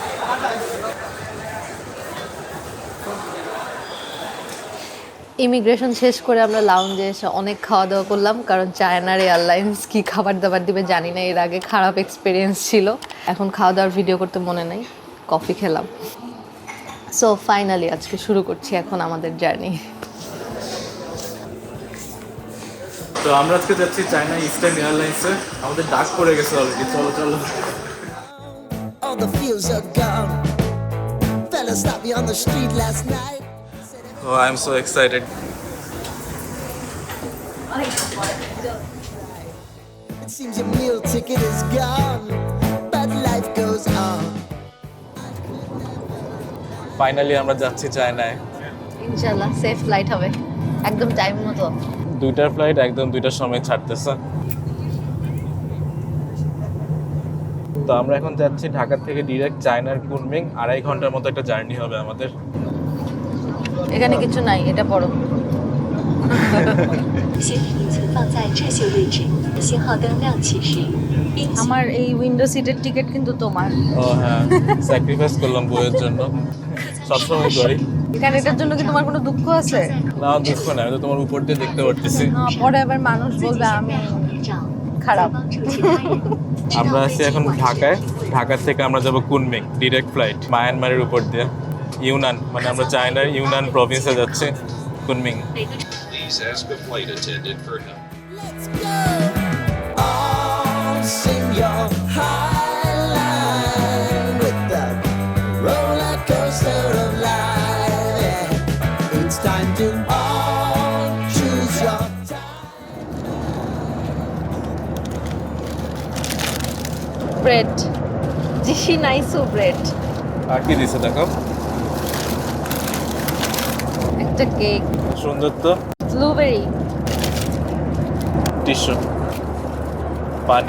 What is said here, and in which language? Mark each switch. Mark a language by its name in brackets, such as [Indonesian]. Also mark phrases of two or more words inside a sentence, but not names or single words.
[Bangla] ইমিগ্রেশন শেষ করে আমরা লাউঞ্জে এসে অনেক খাওয়া দাওয়া করলাম, কারণ চায়নার এয়ারলাইন্স কি খাবার দাবার দিবে জানি না, এর আগে খারাপ এক্সপিরিয়েন্স ছিল। এখন খাওয়া দাওয়ার ভিডিও করতে মনে নেই, কফি খেলাম। [English] so finally [Bangla] আজকে শুরু করছি এখন আমাদের জার্নি। তো আমরা আজকে যাচ্ছি চায়না ইস্টার্ন এয়ারলাইন্সে। আমাদের ডাক পড়ে গেছে অলরেডি, চলো চলো। [English] All the fields are gone. Fella stopped me on the street last night. Oh, I'm so excited. It seems your meal ticket is gone, but life goes on. [Bangla] ফাইনালি আমরা যাচ্ছি চায়নায়। [Arabic] إن شاء الله [English] safe flight [Bangla] হবে, একদম টাইম মতো। দুইটার ফ্লাইট একদম দুইটার সময় ছাড়তেছে। তো আমরা এখন যাচ্ছি ঢাকা থেকে ডিরেক্ট চায়নার কুনমিং। 2.5 ঘন্টার মতো একটা জার্নি হবে আমাদের। এখানে কিছু নাই, এটা পড়ো। [Chinese] 先把名字放在这些位置，信号灯亮起时，应 [Bangla] আমার এই [English] window seat [Bangla] টিকিট কিন্তু তোমার। ও হ্যাঁ, স্যাক্রিফাইস করলাম বইয়ের জন্য, সবসময় করি। এখানে এটার জন্য কি তোমার কোনো দুঃখ আছে? না, দুঃখ না, আমি তো তোমার উপর দিয়ে দেখতে পারতেছি। না, পরে আবার মানুষ বলবে আমি [Chinese] 照 [Bangla] খারাপ। [Chinese] 帮助其他人。 [Bangla] আমরা আছি এখন ঢাকায়। ঢাকা থেকে আমরা যাব কুনমিং, [English] direct flight [Bangla] মায়ানমারের উপর দিয়ে। ইউনান, মানে আমরা চায়নার ইউনান প্রভিন্সে যাচ্ছি কুনমিং। [English] Please ask a flight attendant for help. Let's go. On Senor Highline with the roller coaster of life. Yeah. It's time to all choose your time. ব্রেড, জিসি নাইসু ব্রেড, [Bangla] আর কি দিছে দেখো, একটা কেক, সুন্দর তো। ব্লুবেরি, টিস্যু, পানি।